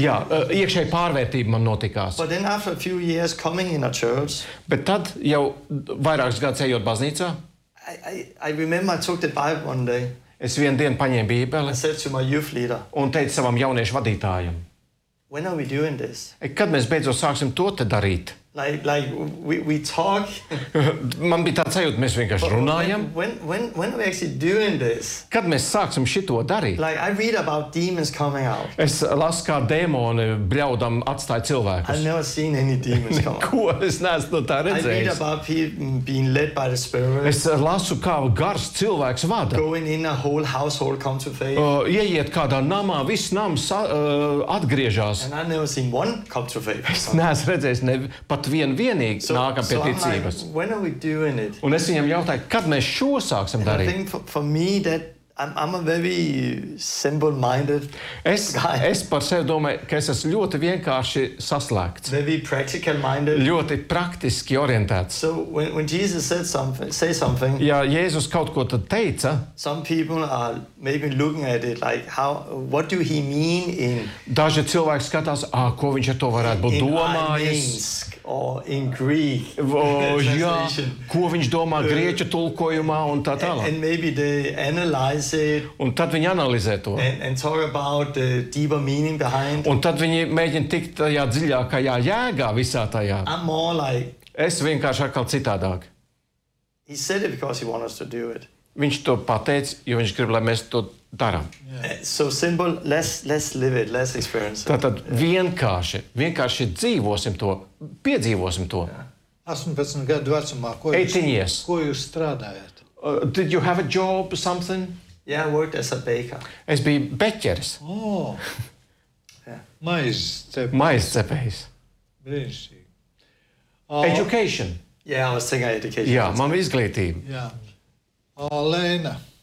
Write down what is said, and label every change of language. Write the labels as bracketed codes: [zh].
[lv] Jā, iekšēji pārvērtība man notikās. [en] But then after a few years coming in a church. [lv] Bet tad jau vairākus gadus ejot baznīcā. [en] I remember I took the Bible one day. [lv] Es vienu dienu paņēmu Bībeli. [en] I said to my youth leader. [lv] Un teicu savam jauniešu vadītājam. [en] When are we doing this? [lv] Kad mēs beidzot sāksim to te darīt? [en] Like we talk. [lv] Man bija tāds sajūta, mēs vienkārši runājam. [en] When are we actually doing this? [lv] Kad mēs sāksim šito darīt? [en] Like I read about demons coming out. [lv] Es lasu, kā dēmoni bļaudam atstāja cilvēkus. [en] I've never seen any demons come out. [lv] Neko es neesmu no tā redzējis. [en] I read about people being led by the Spirit. [lv] Es lasu, kā gars cilvēks vada. [en] Going in a whole household come to faith. [lv] Ieiet kādā namā, viss nams atgriežas. [en] And I've never seen one come to faith. [lv] Es neesmu redzējis pat vienīgi [en] so, [lv] nākam pie ticības. [en] Like, when are we doing it? [lv] Un es viņam jautāju, kad mēs šo sāksim darīt? [en] I think for me that I'm a very simple-minded guy. [lv] Es par sevi domāju, ka es esmu ļoti vienkārši saslēgts. [en] Very practical-minded. [lv] Ļoti praktiski orientēts. [en] So when Jesus said something, say something. [lv] Ja Jēzus kaut ko tad teica. [en] Some people are maybe looking at it like how what do he mean in. [lv] Daži cilvēki skatās, ko viņš ar to varētu būt domājis. [en] Or in Greek. [lv] Ko viņš domā grieķu tulkojumā un tā tālāk. [en] And maybe they analyze it. [lv] Un tad viņi analizē to. [en] And talk about the deeper meaning behind. [lv] Un tad viņi mēģina tikt tajā dziļākajā jēgā visā tajā. [en] I'm more like. [lv] Es vienkārši atkal citādāk. [en] He said it because he wants us to do it. [lv] Viņš to pateica, jo viņš grib, lai mēs to darām. [en] Yeah. So simple, let's live it, let's experience it. [lv] Tātad vienkārši dzīvosim to, piedzīvosim to. [en] Yeah. [lv] 18 gadu vecumā, ko jūs strādājat? [en] Did you have a job, something? Yeah, I worked as a baker. [lv] Es biju beķeris. [en] Oh, yeah. [lv] Maizes cepējs. Maizes cepējs. Brīnišķīgi. [en] Education. Jā, yeah, I was thinking education. [lv] Jā, man izglītība. Jā. Yeah. Lēna.